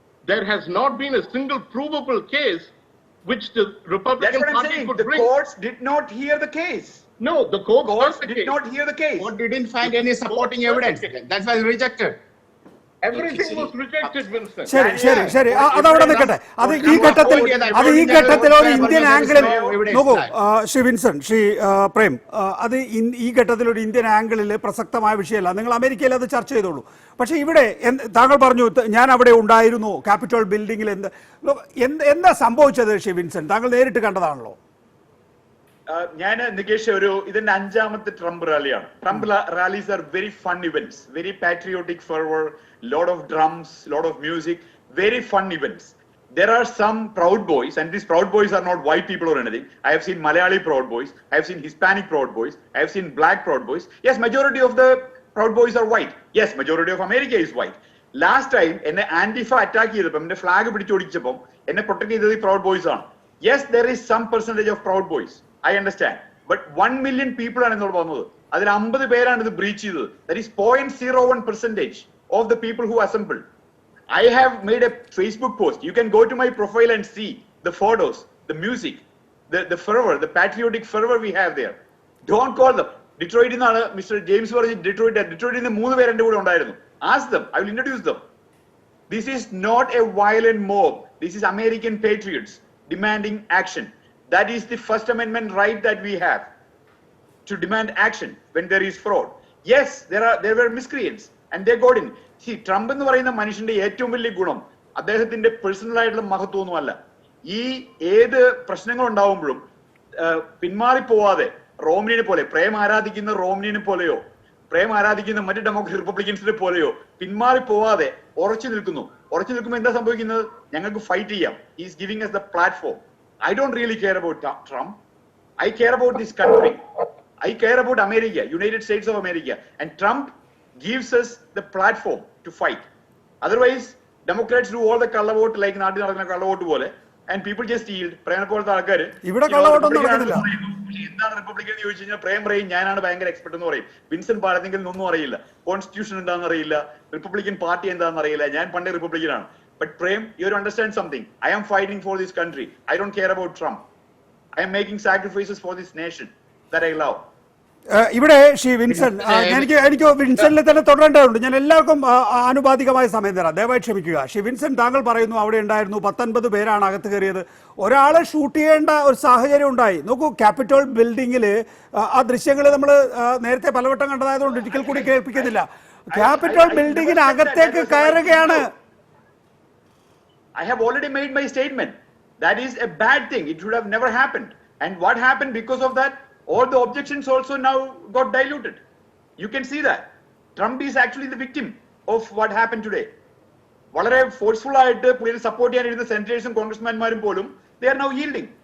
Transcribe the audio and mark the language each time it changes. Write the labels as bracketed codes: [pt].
[en] There has not been a single provable case which the Republican Party could bring. The courts did not hear the case. No, the courts did not hear the case. Court didn't find any supporting evidence. That's why rejected. Everything was rejected, Vincent. [ml] ശരി അതവിടെ നിൽക്കട്ടെ. അത് ഈ ഘട്ടത്തിൽ ഒരു Indian ആംഗിളിൽ നോക്കൂ ശ്രീ വിൻസൻ, ശ്രീ പ്രേം, അത് ഈ ഘട്ടത്തിൽ ഒരു ഇന്ത്യൻ ആംഗിളിൽ പ്രസക്തമായ വിഷയമല്ല. നിങ്ങൾ അമേരിക്കയിൽ അത് ചർച്ച ചെയ്തോളൂ. പക്ഷേ ഇവിടെ താങ്കൾ പറഞ്ഞു ഞാൻ അവിടെ ഉണ്ടായിരുന്നു ക്യാപിറ്റോൾ ബിൽഡിംഗിൽ. എന്താ സംഭവിച്ചത് ശ്രീ വിൻസൻ? താങ്കൾ നേരിട്ട് കണ്ടതാണല്ലോ. ഞാൻ നികേഷ് ഇതിന്റെ 5ാമത്തെ Trump റാലിയാണ്. [en] Trump rallies are very fun events, very patriotic fervour, lot of drums, lot of music, very fun events. There are some Proud Boys, and these Proud Boys are not white people or anything. I have seen Malayali Proud Boys, I have seen Hispanic Proud Boys, I have seen black Proud Boys. Yes, majority of the Proud Boys are white. Yes, majority of America is white. Last time [ml] എന്നെ Antifa attack ചെയ്തപ്പോൾ എന്റെ flag പിടിച്ചോടിച്ചപ്പോൾ എന്നെ protect ചെയ്തത് Proud Boys ആണ്. [en] Yes, there is some percentage of Proud Boys, I understand, but 1 million people [ml] ആണ് എന്നോട് പറഞ്ഞത്. അതിൽ 50 പേരാണ് ഇത് ബ്രീച്ച് ചെയ്തത്. [en] That is 0.01% of the people who assembled. I have made a Facebook post. You can go to my profile and see the photos, the music, the fervor, the patriotic fervor we have there. Don't call them. Detroit in Mr. [ml] James പറഞ്ഞ Detroit in 3 പേര് എൻ്റെ കൂടെ ഉണ്ടായിരുന്നു. [en] Ask them. I will introduce them. This is not a violent mob. This is American patriots demanding action. That is the First Amendment right that we have to demand action when there is fraud. Yes, there were miscreants. And they got in. [ml] See, Trump എന്ന് പറയുന്ന മനുഷ്യന്റെ ഏറ്റവും വലിയ ഗുണം അദ്ദേഹത്തിന്റെ personal ആയിട്ടുള്ള മഹത്വമൊന്നുമല്ല. ഈ ഏത് പ്രശ്നങ്ങൾ ഉണ്ടാവുമ്പോഴും പിന്മാറിപ്പോവാതെ റോംനിയെ പോലെ, പ്രേം ആരാധിക്കുന്ന റോംനിയെ പോലെയോ പ്രേം ആരാധിക്കുന്ന മറ്റ് റിപ്പബ്ലിക്കൻസിനെ പോലെയോ പിന്മാറിപ്പോവാതെ ഉറച്ചു നിൽക്കുമ്പോൾ എന്താ സംഭവിക്കുന്നത്? ഞങ്ങൾക്ക് ഫൈറ്റ് ചെയ്യാം. [en] Is giving us the platform. I don't really care about Trump. I care about this country. I care about America, United States of America. And Trump gives us the platform to fight. Otherwise, Democrats do all the color vote like [ml] നാട്ടിൽ നടക്കുന്ന [en] color vote [ml] പോലെ, [en] and people just yield. [ml] പ്രേമനെ പോലത്തെ ആൾക്കാര് ഇവിടെ കള്ളവോട്ടൊന്നും നടക്കുന്നില്ല. എന്താണ് Republican എന്ന് ചോദിച്ചു കഴിഞ്ഞാൽ പ്രേം പറയും ഞാനാണ് ഭയങ്കര എക്സ്പെർട്ട് എന്ന് പറയും. വിൻസെന്റ് പാടത്തെങ്കിൽ ഒന്നും അറിയില്ല, കോൺസ്റ്റിറ്റ്യൂഷൻ എന്താണെന്ന് അറിയില്ല, റിപ്പബ്ലിക്കൻ പാർട്ടി എന്താണെന്ന് അറിയില്ല. ഞാൻ പണ്ടേ റിപ്പബ്ലിക്കനാണ്. [en] But Prem, you have to understand something. I am fighting for this country. I don't care about Trump. I am making sacrifices for this nation that I love. [ml] ഇവിടെ ശ്രീ വിൻസൻ, എനിക്ക് വിൻസനിൽ തന്നെ തുടരേണ്ടതുണ്ട്. ഞാൻ എല്ലാവർക്കും ആനുപാതികമായ സമയം തരാം, ദയവായി ക്ഷമിക്കുക. ശ്രീ വിൻസൻ, താങ്കൾ പറയുന്നു അവിടെ ഉണ്ടായിരുന്നു 19 പേരാണ് അകത്ത് കയറിയത്. ഒരാളെ ഷൂട്ട് ചെയ്യേണ്ട ഒരു സാഹചര്യം ഉണ്ടായി. നോക്കൂ, ക്യാപിറ്റോൾ ബിൽഡിങ്ങിൽ ആ ദൃശ്യങ്ങൾ നമ്മൾ നേരത്തെ പലവട്ടം കണ്ടതായതുകൊണ്ട് ഒരിക്കൽ കൂടി കേൾപ്പിക്കുന്നില്ല. ക്യാപിറ്റോൾ ബിൽഡിങ്ങിന് അകത്തേക്ക് കയറുകയാണ്. [en] I have already made my statement. That is a bad thing. It should have never happened. And what happened because of that? All the objections also now got diluted. You can see that. Trump is actually the victim of what happened today. [ml] വളരെ forceful ആയിട്ട് പുള്ളിയെ support ചെയ്യാനിരുന്ന സെനറ്റേഴ്സും കോൺഗ്രസ്മാൻമാരും പോലും [en] they are now yielding.